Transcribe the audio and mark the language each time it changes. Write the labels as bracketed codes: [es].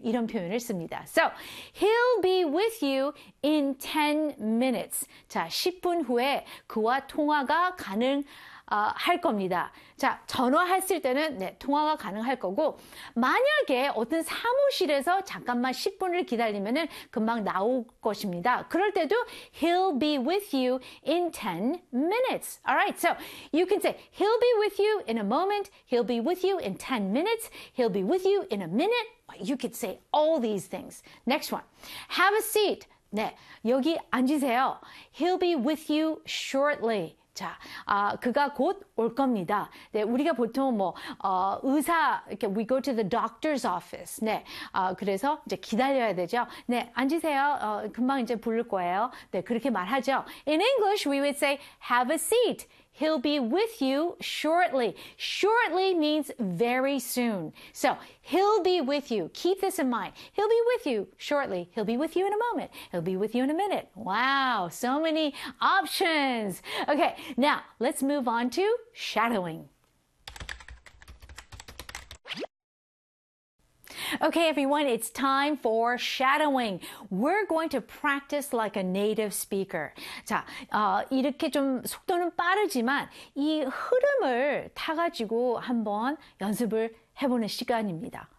[ko] 이런 표현을 씁니다. [en] So, He'll be with you in 10 minutes. [ko] 자, 10분 후에 그와 통화가 할 겁니다. 자, 전화했을 때는 네, 통화가 가능할 거고 만약에 어떤 사무실에서 잠깐만 10분을 기다리면은 금방 나올 것입니다. 그럴 때도 [en] he'll be with you in 10 minutes. Alright, so you can say he'll be with you in a moment, he'll be with you in 10 minutes, he'll be with you in a minute. You could say all these things. Next one. Have a seat. [ko] 네, 여기 앉으세요. [en] He'll be with you shortly. [ko] 자, 그가 곧올 겁니다. 네, 우리가 보통 뭐 의사 이렇게 [en] we go to the doctor's office. [ko] 네, 그래서 이제 기다려야 되죠. 네, 앉으세요. 금방 이제 부를 거예요. 네, 그렇게 말하죠. [en] In English, we would say have a seat. He'll be with you shortly. Shortly means very soon. So, he'll be with you. Keep this in mind. He'll be with you shortly. He'll be with you in a moment. He'll be with you in a minute. Wow, so many options. Okay, now let's move on to shadowing. Okay, everyone, it's time for shadowing. We're going to practice like a native speaker. [ko] 자, 이렇게 좀 속도는 빠르지만 이 흐름을 타가지고 한번 연습을 해보는 시간입니다.